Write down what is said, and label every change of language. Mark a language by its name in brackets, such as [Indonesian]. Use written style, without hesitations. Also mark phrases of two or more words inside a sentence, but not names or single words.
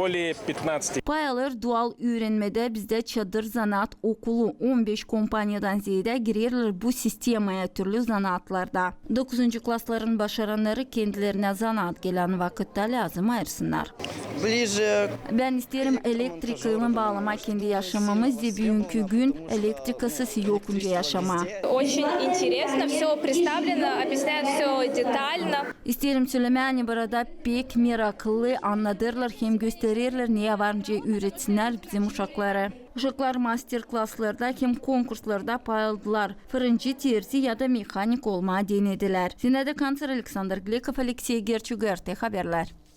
[Gagauz] Payalar doğal öğrenmede bizde çadır zanaat okulu 15 kompanyadan ziyade girerler bu sistemaya türlü zanaatlarda. 9. klasların başaranları kendilerine zanaat gelen vakitte lazım ayırsınlar. Ben isterim elektrikayla bağlama kendi yaşamamız ve bugünkü gün elektrikasız yokunca yaşama. [Russian] Очень интересно, все представлено, объясняют все детально. [Gagauz] İsterim söylemeni burada pek meraklı anladırlar hem gösterirler neye varınca öğretsinler bizim uşaklara. Uşaklar master klaslarda hem konkurslarda pay aldılar. Fırıncı, terzi ya da mekanik olma denediler. Zinede Kanser Alexander Glekov, Alexey Gerçug, RT Haberler.